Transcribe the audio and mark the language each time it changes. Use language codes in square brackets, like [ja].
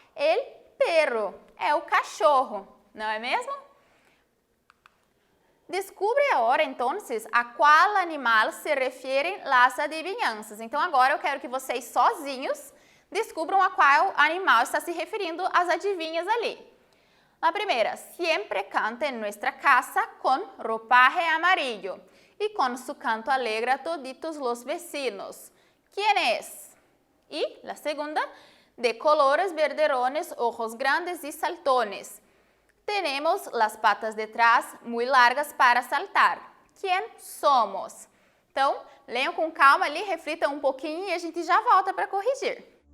[es] El perro. [pt] É o cachorro, não é mesmo? Descubra agora, então, a qual animal se referem as adivinhanças. Então, agora eu quero que vocês sozinhos descubram a qual animal está se referindo as adivinhas ali. [es] La primera, siempre canta en nuestra casa con ropaje amarillo y con su canto alegra a toditos los vecinos. ¿Quién es? Y la segunda, de colores verderones, ojos grandes y saltones. Tenemos las patas detrás muy largas para saltar. ¿Quién somos? [pt] Então, leiam com calma ali, reflitam um pouquinho e a gente já volta para corrigir.